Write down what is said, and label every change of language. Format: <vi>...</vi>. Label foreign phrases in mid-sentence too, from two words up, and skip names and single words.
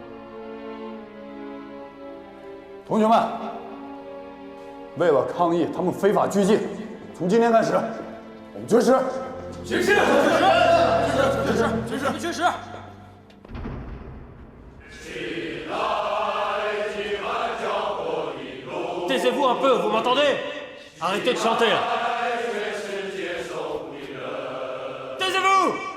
<zh>同学们，为了抗议他们非法拘禁，从今天开始，我们绝食。绝食！绝食！</zh> <fr>Taisez-vous un peu, vous m'entendez? Arrêtez de chanter là. Taisez-vous!</fr>